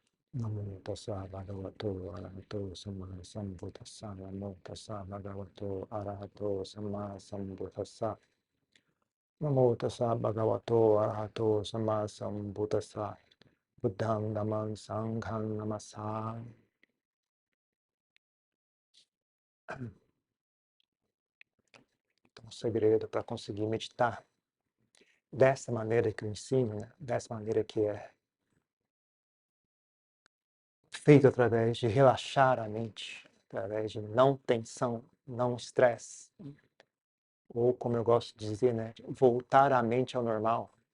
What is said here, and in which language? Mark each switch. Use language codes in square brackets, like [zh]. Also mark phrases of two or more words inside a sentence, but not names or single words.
[pi] Namo tassa bhagavato arahato samma sambuddhassa. Namo tassa bhagavato arahato samma sambuddhassa. Namo tassa bhagavato arahato samma sambuddhassa. Buddham dhammam sangham namassami. [pt] Então, o segredo para conseguir meditar dessa maneira que eu ensino, né? Dessa maneira que é feito através de relaxar a mente, através de não tensão, não estresse, ou como eu gosto de dizer, né, voltar a mente ao normal.